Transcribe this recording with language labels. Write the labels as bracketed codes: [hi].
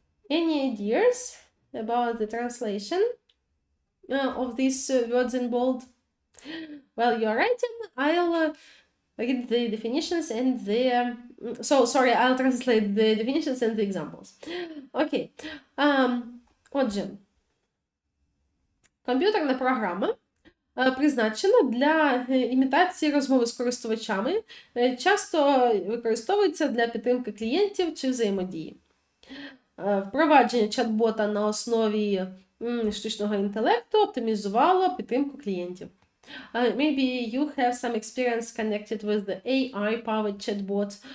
[en] Any ideas about the translation of these words in bold? Well, you're writing. I'll read the definitions and the... I'll translate the definitions and the examples. Окей. [uk] Отже, комп'ютерна програма призначена для імітації розмови з користувачами, часто використовується для підтримки клієнтів чи взаємодії. Впровадження чат-бота на основі штучного інтелекту оптимізувало підтримку клієнтів. [en] Maybe you have some experience connected with the AI-powered chatbot.